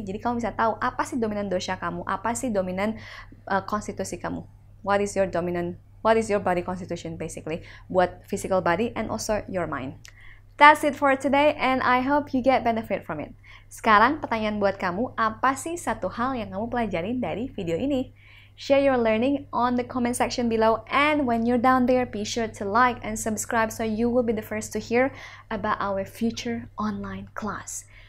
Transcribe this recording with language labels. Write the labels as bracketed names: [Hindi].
[Indonesian] Jadi kamu bisa tahu apa sih dominan dosha kamu, apa sih dominan konstitusi kamu. [English] What is your body constitution basically, buat physical body and also your mind. That's it for today and I hope you get benefit from it. [Indonesian] Sekarang pertanyaan buat kamu, apa sih satu hal yang kamu pelajarin dari video ini? [English] Share your learning on the comment section below, and when you're down there, be sure to like and subscribe so you will be the first to hear about our future online class.